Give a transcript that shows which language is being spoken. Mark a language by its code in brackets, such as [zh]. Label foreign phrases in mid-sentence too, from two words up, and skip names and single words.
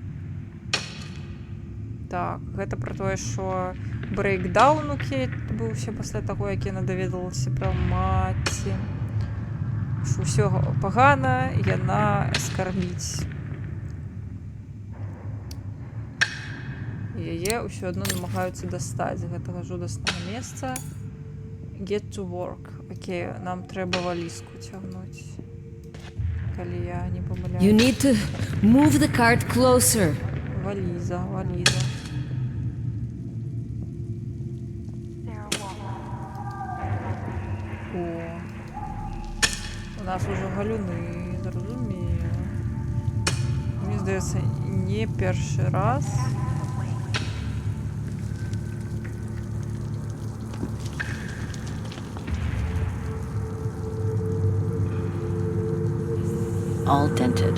[be] Так, гэта пра тое, што брейкдаун у Кейт быўся пасля таго, як яна даведалася пра маці. Што ўсё пагана, яна скарбіць. Яе ўсё адно намагаюцца дастаць з гэтага жудаснага месца. [en] Get to work. [be] Окей, нам трэба валізку цягнуць. Калі я не памыляюсь. [en] You need to move the cart closer. [be] Валіза, валіза. У нас уже галюны, зразумела. Мне здаецца, не першы раз. [en] All dented.